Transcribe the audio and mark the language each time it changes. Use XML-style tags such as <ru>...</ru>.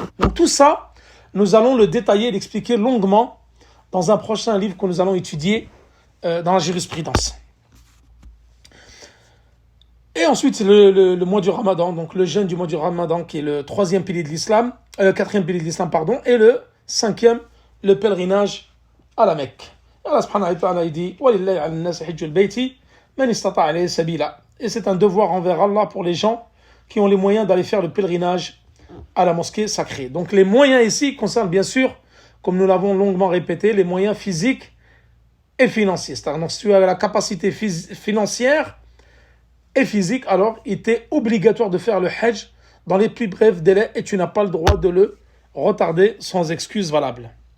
<fr>Donc tout ça, nous allons le détailler et l'expliquer longuement dans un prochain livre que nous allons étudier dans la jurisprudence. Et ensuite, le mois du Ramadan, donc le jeûne du mois du Ramadan, qui est le troisième pilier de l'islam, quatrième pilier de l'islam, pardon, et le cinquième, le pèlerinage à la Mecque. Et Allah subhanahu wa ta'ala dit</fr> <ar>وَلِلَّهِ عَلَى النَّاسِ حِجُّ الْبَيْتِ مَنِ اسْتَطَاعَ إِلَيْهِ سَبِيلًا.</ar> <fr>Et c'est un devoir envers Allah pour les gens qui ont les moyens d'aller faire le pèlerinage à la mosquée sacrée. Donc les moyens ici concernent bien sûr, comme nous l'avons longuement répété, les moyens physiques et financiers. C'est-à-dire si tu as la capacité financière et physique, alors il était obligatoire de faire le hajj dans les plus brefs délais et tu n'as pas le droit de le retarder sans excuse valable.</fr>